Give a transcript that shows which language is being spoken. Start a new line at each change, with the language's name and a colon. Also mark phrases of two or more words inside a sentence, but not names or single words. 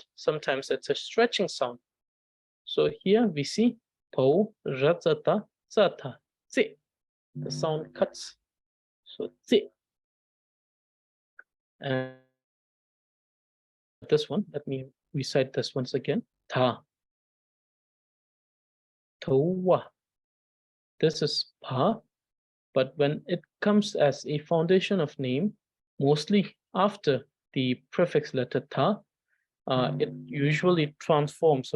English: Sometimes it's a stretching sound. So here we see po, ratsata, zata, zi. The sound cuts. So zi. And this one, let me recite this once again. Ta. Towa. This is pa, but when it comes as a foundation of name, mostly after the prefix letter ta, it usually transforms.